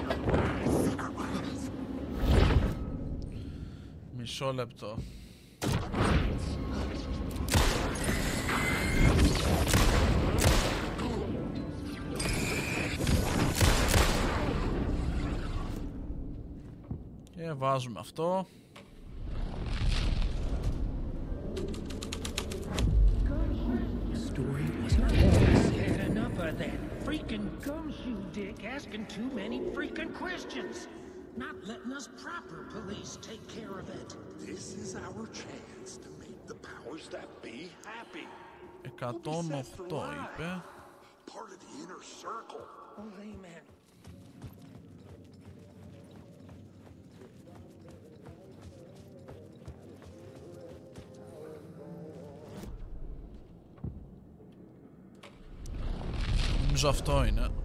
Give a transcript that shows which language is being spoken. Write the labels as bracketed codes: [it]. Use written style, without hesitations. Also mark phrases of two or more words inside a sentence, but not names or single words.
[el] Μισό λεπτό. Και βάζουμε αυτό. [en] Enough of that freaking gumshoe dick asking too many freaking questions. Not letting us proper police take care of it. This is our chance to make the powers that be happy. [el] 108 είπε. [en] Part of the inner circle. Oh, amen. [el] Νομίζω αυτό είναι.